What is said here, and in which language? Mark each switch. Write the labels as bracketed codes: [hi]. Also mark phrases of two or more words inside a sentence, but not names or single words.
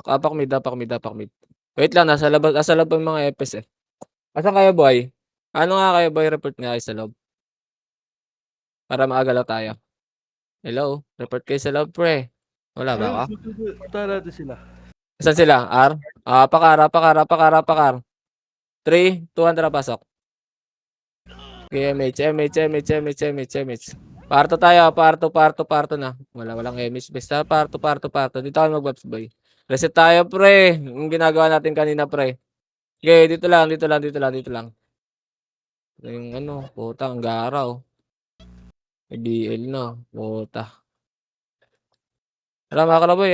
[tl] Apak mid, apak mid, apak mid. Wait lang, nasa labas yung mga EPS, eh. Asan kayo, boy? Ano nga kayo, boy? Report nga kayo sa loob. Para maagalaw tayo. Hello? Report kayo sa loob, pre. Wala ba ka? Tara natin sila. Saan sila? R? Pakar, pakar, pakar, pakar. 3, 2, 1, tara, pasok. Okay, MH, MH, MH, MH, MH, MH. Parto tayo, parto na. Walang MH. Basta parto. Dito ako mag-buffs, boy. Reset tayo, pre. Yung ginagawa natin kanina, pre. Okay, dito lang. Yung ano, puta, ang garaw. May BL na, puta. Tara, mga kalaboy.